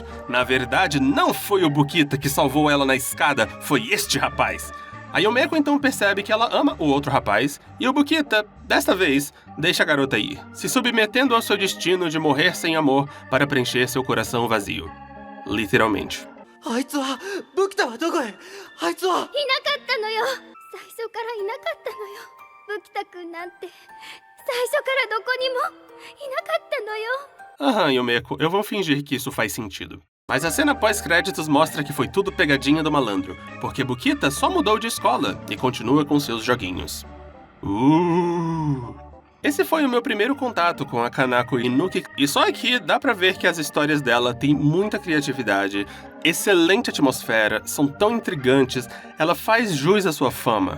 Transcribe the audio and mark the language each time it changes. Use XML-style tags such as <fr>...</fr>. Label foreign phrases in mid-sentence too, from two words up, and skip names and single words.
<pt>Na verdade, não foi o Bukita que salvou ela na escada, foi este rapaz. A Yumeko então percebe que ela ama o outro rapaz, e o Bukita, desta vez, deixa a garota ir, se submetendo ao seu destino de morrer sem amor para preencher seu coração vazio. Literalmente.</pt> <ja>あいつはブキタはどこへあいつはいなかったのよ。最初からいなかったのよ。ブキタくんなんて最初からどこにもいなかったのよ。</ja> <pt>Aham, Yumeko, eu vou fingir que isso faz sentido. Mas a cena pós-créditos mostra que foi tudo pegadinha do malandro, porque Bukita só mudou de escola e continua com seus joguinhos. Esse foi o meu primeiro contato com a Kanako Inuki, e só aqui dá pra ver que as histórias dela têm muita criatividade, excelente atmosfera, são tão intrigantes, ela faz jus à sua fama.</pt>